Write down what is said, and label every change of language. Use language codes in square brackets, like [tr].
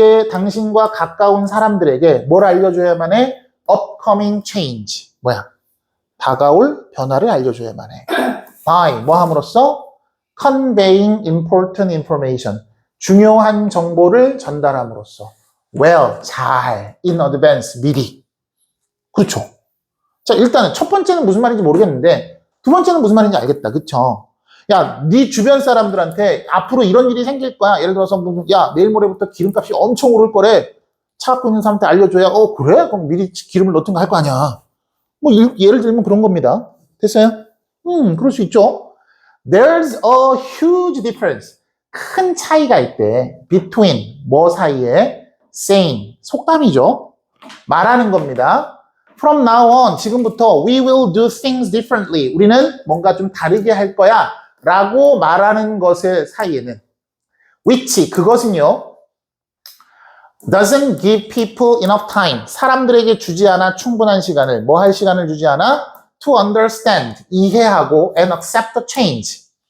[ko] 당신과 가까운 사람들에게 뭘 알려줘야만 해? [en] upcoming change. [ko] 뭐야? 다가올 변화를 알려줘야만 해. by 뭐 함으로써? [en] conveying important information. [ko] 중요한 정보를 전달함으로써. [en] well, [ko] 잘, [en] in advance, [ko] 미리. 그렇죠. 자, 일단은 첫 번째는 무슨 말인지 모르겠는데 두 번째는 무슨 말인지 알겠다. 그쵸? 야, 네 주변 사람들한테 앞으로 이런 일이 생길 거야. 예를 들어서 야, 내일 모레부터 기름값이 엄청 오를 거래. 차 갖고 있는 사람한테 알려줘야 그래? 그럼 미리 기름을 넣든가 할 거 아니야. 예를 들면 그런 겁니다. 됐어요? 그럴 수 있죠. [en] There's a huge difference. [ko] 큰 차이가 있대. [en] Between [ko] 뭐 사이에 [en] saying [ko] 속담이죠. 말하는 겁니다. [en] From now on [ko] 지금부터 [en] we will do things differently. [ko] 우리는 뭔가 좀 다르게 할 거야 라고 말하는 것의 사이에는 [en] which [ko] 그것은요 [en] doesn't give people enough time. [ko] 사람들에게 주지 않아 충분한 시간을 뭐 할 시간을 주지 않아 [en] to understand [ko] 이해하고 [en] and accept the change.